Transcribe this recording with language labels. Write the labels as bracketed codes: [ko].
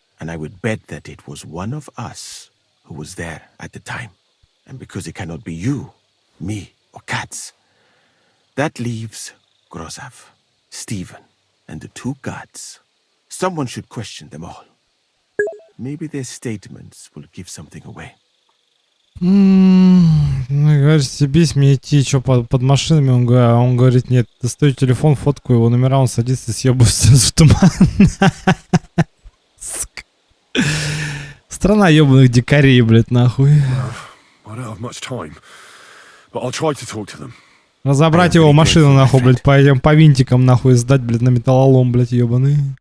[en] And I would bet that it was one of us who was there at the time. And because it cannot be you, me, or Katz, that leaves Grossav, Stephen, and the 2 guards. Someone should question them all. Maybe their statements will give something away. [ru] Говорит, стебись мне идти, что под машинами, он говорит, нет, достаю телефон, фотку его номера, он садится и съебывается в туман. Страна ебаных дикарей, блядь, нахуй. [en] I don't have much time, but I'll try to talk to them. [ru] Разобрать его машину, нахуй, блядь, по винтикам, нахуй, сдать, блядь, на металлолом, блядь, ебаный.